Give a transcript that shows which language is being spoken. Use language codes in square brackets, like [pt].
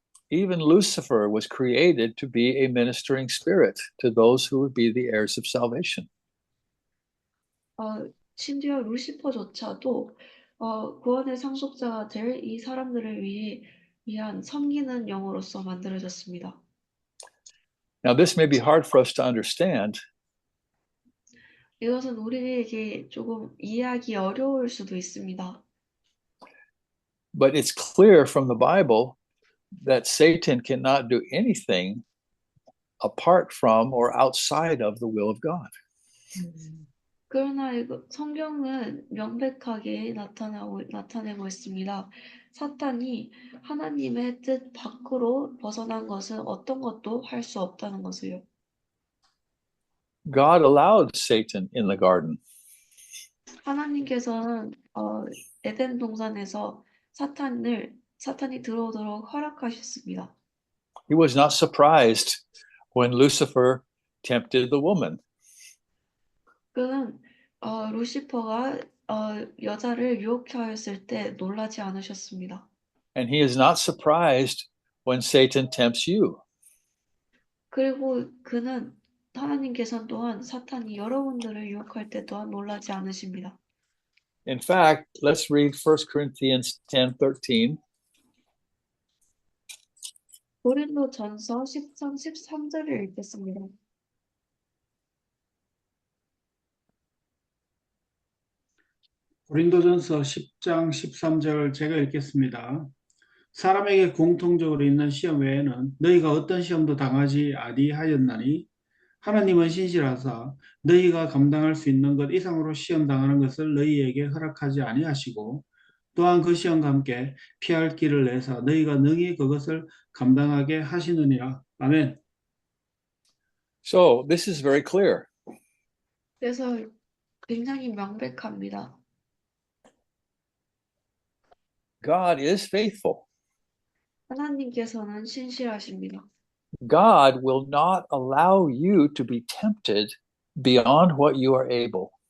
[en] Even Lucifer was created to be a ministering spirit to those who would be the heirs of salvation. [ko] 심지어 루시퍼조차도 구원의 상속자가 될 이 사람들을 위한 섬기는 영으로서 만들어졌습니다. [en] Now, this may be hard for us to understand, [ko] 이것은 우리에게 조금 이해하기 어려울 수도 있습니다. [en] but it's clear from the Bible that Satan cannot do anything apart from or outside of the will of God. [ko] 그러나 성경은 명백하게 나타내고 있습니다. 사탄이 하나님의 뜻 밖으로 벗어난 것은 어떤 것도 할 수 없다는 것을요. [en] God allowed Satan in the garden. [ko] 하나님께서는 에덴 동산에서 사탄이 들어오도록 허락하셨습니다. [en] He was not surprised when Lucifer tempted the woman. [ko] 그는 루시퍼가 여자를 유혹하였을 때 놀라지 않으셨습니다. [en] And he is not surprised when Satan tempts you. [ko] 그리고 하나님께서는 또한 사탄이 여러분들을 유혹할 때 또한 놀라지 않으십니다. [en] In fact, let's read 1 Corinthians 10:13. [ko] 고린도전서 10장 13절을 읽겠습니다. 고린도전서 10장 13절 제가 읽겠습니다. 사람에게 공통적으로 있는 시험 외에는 너희가 어떤 시험도 당하지 아니하였나니 하나님은 신실하사 너희가 감당할 수 있는 것 이상으로 시험 당하는 것을 너희에게 허락하지 아니하시고 또한 그 시험과 함께 피할 길을 내사 너희가 능히 그것을 감당하게 하시느니라. 아멘. [en] So this is very clear. [ko] 그래서 굉장히 명백합니다. [en] God is faithful. [ko] 하나님께서는 신실하십니다. [en] God will not allow you to be tempted beyond what you are able.